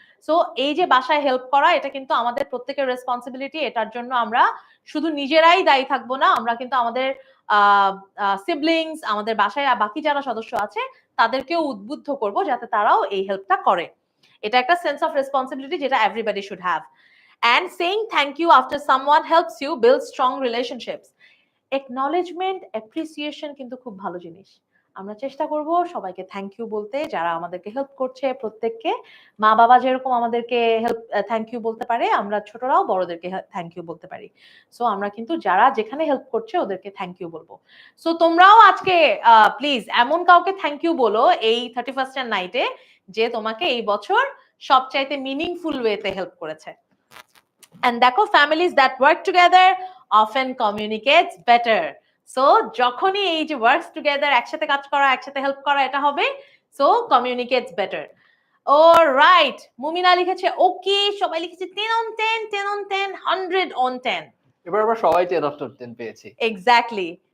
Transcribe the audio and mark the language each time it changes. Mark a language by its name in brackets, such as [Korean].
[Bangla] So এই যে বাসায় হেল্প করা, এটা কিন্তু আমাদের প্রত্যেকের রেসপন্সিবিলিটি। এটার জন্য আমরা শুধু নিজেরাই দায়ী থাকবো না, আমরা কিন্তু আমাদের সিবলিংস, আমাদের বাসায় বাকি যারা সদস্য আছে তাদেরকেও উদ্বুদ্ধ করব যাতে তারাও এই হেল্পটা করে। এটা একটা [English] Sense of responsibility যেটা everybody should have. And saying thank you after someone helps you build strong relationships. [Bangla] Acknowledgement, appreciation কিন্তু খুব ভালো জিনিস। আমরা চেষ্টা করব সবাইকে থ্যাংক ইউ বলতে, যারা আমাদেরকে হেল্প করছে প্রত্যেককে। মা বাবা যেরকম আমাদেরকে হেল্প থ্যাংক ইউ বলতে পারে, আমরা ছোটরাও বড়দেরকে থ্যাংক ইউ বলতে পারি। সো আমরা কিন্তু যারা যেখানে হেল্প করছে ওদেরকে থ্যাংক ইউ বলবো। সো তোমরাও আজকে প্লিজ এমন কাউকে থ্যাংক ইউ বলো এই 31st এর নাইটে যে তোমাকে এই বছর সবচাইতে মিনিংফুল ওয়েতে হেল্প করেছে। [English] And দেখো, families that work together often communicates better. [Bangla] So যখনই এই যে [English] works together, [Bangla] একসাথে কাজ করা, একসাথে হেল্প করা, এটা হবে, [English] so communicates better. [Bangla] Alright, মুমিনা লিখেছে ওকে, সবাই লিখেছে 10 on 10, 10 on 10, 100 on 10. এবার আমরা সবাই 10 আউট অফ 10 পেয়েছি। [English] Exactly.